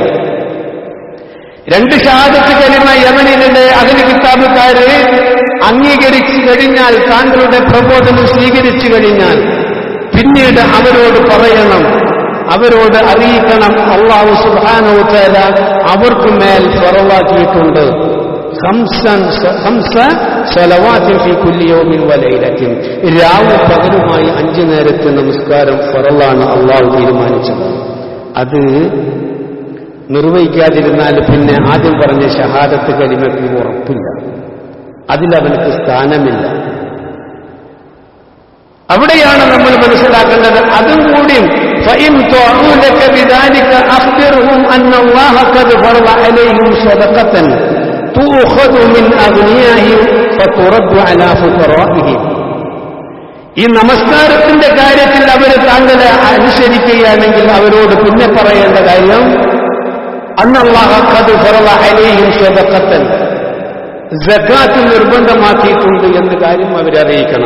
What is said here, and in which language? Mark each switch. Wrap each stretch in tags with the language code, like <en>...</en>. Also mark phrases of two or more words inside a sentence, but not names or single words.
<ml>രണ്ട് ഷഹാദത്ത് കലിമ യമനിലെ അഹ്ലു കിതാബുകാരെ അംഗീകരിച്ചു കഴിഞ്ഞാൽ, താങ്കളുടെ പ്രബോധനം സ്വീകരിച്ചു കഴിഞ്ഞാൽ, പിന്നീട് അവരോട് പറയണം, അവരോട് അറിയിക്കണം,</ml> <ar>الله سبحانه وتعالى</ar> <ml>അവർക്ക് മേൽ ഫറളാക്കിയിട്ടുണ്ട് 5</ml> <ar>صلوات في كل يوم وليلة,</ar> <ml>രാവും പകലുമായി 5 നേരത്തെ നമസ്കാരം ഫറളാണ് അല്ലാഹു തീരുമാനിച്ചത്. അത് നിർവഹിക്കാതിരുന്നാൽ പിന്നെ ആദ്യം പറഞ്ഞ ഷഹാദത്ത് കലിമയ്ക്ക് ഉറപ്പില്ല, അതിലവനക്ക് സ്ഥാനമില്ല. അവിടെയാണ് നമ്മൾ മനസ്സിലാക്കേണ്ടത്. അതും കൂടി</ml> <ar>فإن طاعوا لك بذلك أخبرهم أن الله قد فرض عليهم صدقة تؤخذ من أغنيائهم فترد على فقرائهم.</ar> <ml>ഈ നമസ്കാരത്തിന്റെ കാര്യത്തിൽ അവർ താങ്കളെ അനുസരിക്കുകയാണെങ്കിൽ അവരോട് പിന്നെ പറയേണ്ട കാര്യം</ml> <ar>أن الله قد فرض عليهم صدقة,</ar> <ml>സകാത്ത് നിർബന്ധമാക്കിയിട്ടുണ്ട് എന്ന കാര്യം അവരറിയിക്കണം.</ml>